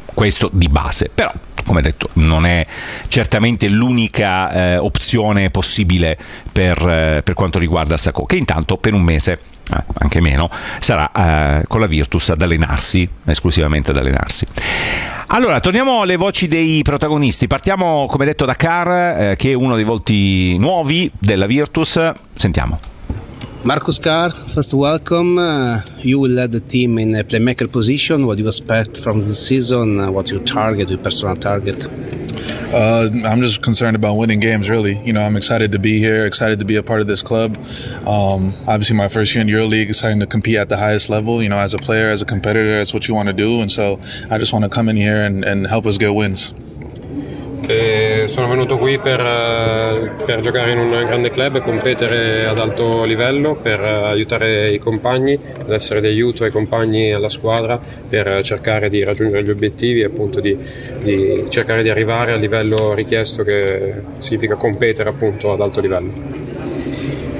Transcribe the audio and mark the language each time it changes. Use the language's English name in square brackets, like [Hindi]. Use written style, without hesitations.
[Italian] Questo di base. Però, come detto, non è certamente l'unica opzione possibile per quanto riguarda Sacco, che intanto per un mese, anche meno, sarà con la Virtus ad allenarsi, esclusivamente ad allenarsi. Allora, torniamo alle voci dei protagonisti. Partiamo, come detto, da Carr, che è uno dei volti nuovi della Virtus. Sentiamo. [English] Marcus Carr, first welcome. You will lead the team in a playmaker position. What do you expect from the season? What your target, your personal target? I'm just concerned about winning games, really. You know, I'm excited to be here, excited to be a part of this club. Obviously, my first year in EuroLeague, excited to compete at the highest level. You know, as a player, as a competitor, that's what you want to do. And so I just want to come in here and help us get wins. [Italian] E sono venuto qui per giocare in un grande club e competere ad alto livello, per aiutare i compagni, ad essere di aiuto ai compagni e alla squadra, per cercare di raggiungere gli obiettivi e appunto di cercare di arrivare al livello richiesto, che significa competere appunto ad alto livello.